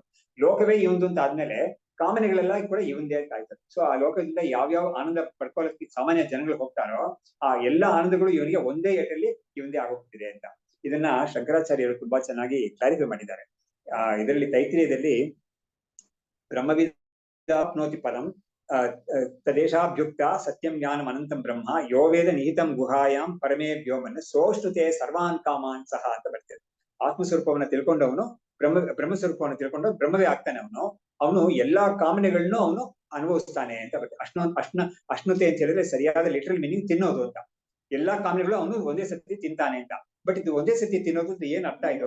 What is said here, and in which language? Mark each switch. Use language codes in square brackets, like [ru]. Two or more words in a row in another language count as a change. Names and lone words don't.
[kn] ಲೋಕವೇ ಇವಂದು ಅಂತ ಆದ್ಮೇಲೆ ಕಾಮನೆಗಳೆಲ್ಲ ಕೂಡ ಇವಂದೇ ಅಂತ ಆಯ್ತದೆ. ಸೊ ಆ ಲೋಕದಿಂದ ಯಾವ್ಯಾವ ಆನಂದ ಪಡ್ಕೊಳ್ಳೋಕೆ ಸಾಮಾನ್ಯ ಜನಗಳು ಹೋಗ್ತಾರೋ ಆ ಎಲ್ಲಾ ಆನಂದಗಳು ಇವನಿಗೆ ಒಂದೇ ಏಟಲ್ಲಿ ಇವಂದೇ ಆಗೋಗ್ತಿದೆ ಅಂತ. ಇದನ್ನ ಶಂಕರಾಚಾರ್ಯರು ತುಂಬಾ ಚೆನ್ನಾಗಿ ಕ್ಲಾರಿಫೈ ಮಾಡಿದ್ದಾರೆ. ಇದರಲ್ಲಿ ತೈತ್ರಿಯದಲ್ಲಿ [sa] ಬ್ರಹ್ಮವಿದಾಪ್ನೋತಿ ಪದಂ ತದೇಶಾಭ್ಯುಕ್ತ ಸತ್ಯಂ ಜ್ಞಾನಂ ಅನಂತಂ ಬ್ರಹ್ಮ ಯೋ ವೇದ ನಿಹಿತಂ ಗುಹಾಯಾಂ ಪರಮೇ ವ್ಯೋಮನ್ ಸೋಷ್ಟುತೆ ಸರ್ವಾನ್ ಕಾಮಾನ್ ಸಹ [kn] ಅಂತ ಬರ್ತದೆ. ಆತ್ಮಸ್ವರೂಪವನ್ನ ತಿಳ್ಕೊಂಡವನು ಬ್ರಹ್ಮಸ್ವರೂಪವನ್ನು ತಿಳ್ಕೊಂಡು ಬ್ರಹ್ಮವೇ ಆಗ್ತಾನೆ. ಅವನು ಎಲ್ಲಾ ಕಾಮನೆಗಳನ್ನು ಅವನು ಅನುಭವಿಸ್ತಾನೆ ಅಂತ ಬರ್ತದೆ. ಅಶ್ನುತೆ ಅಂತ ಹೇಳಿದ್ರೆ ಸರಿಯಾದ [en] literal meaning [kn] ತಿನ್ನೋದು ಅಂತ. ಎಲ್ಲಾ ಕಾಮನೆಗಳು ಅವನು ಒಂದೇ ಸತಿ ತಿಂತಾನೆ ಅಂತ. ಬಟ್ ಇದು ಒಂದೇ ಸತಿ ತಿನ್ನೋದು ಅಂತ ಏನ್ ಅರ್ಥ ಇದು?